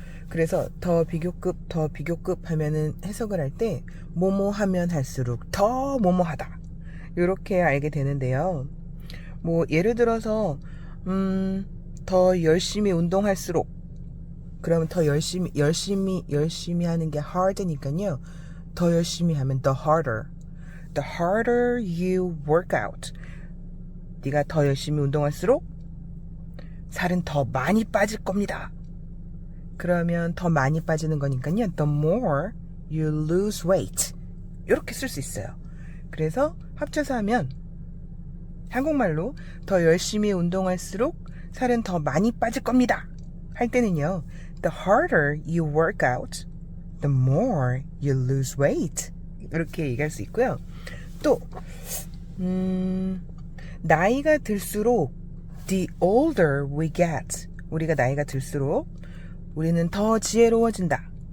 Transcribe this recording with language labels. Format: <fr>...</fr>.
<ko>그래서 더 비교급 하면은 해석을 할 때 뭐뭐 하면 할수록 더 뭐뭐하다 이렇게 알게 되는데요. 뭐 예를 들어서 더 열심히 운동할수록 그러면 더 열심히 하는 게 hard니까요. 더 열심히 하면</ko> <en>the harder you work out.</en> <ko>네가 더 열심히 운동할수록 살은 더 많이 빠질 겁니다. 그러면 더 많이 빠지는 거니까요.</ko> <en>The more you lose weight.</en> <ko>이렇게 쓸 수 있어요. 그래서 합쳐서 하면 한국말로 더 열심히 운동할수록 살은 더 많이 빠질 겁니다. 할 때는요.</ko> <en>The harder you work out, the more you lose weight.</en> <ko>이렇게 얘기할 수 있고요. 또 나이가 들수록</ko> <en>the older we get.</en> <ko>우리가 나이가 들수록 우리는 더 지혜로워진다.</ko>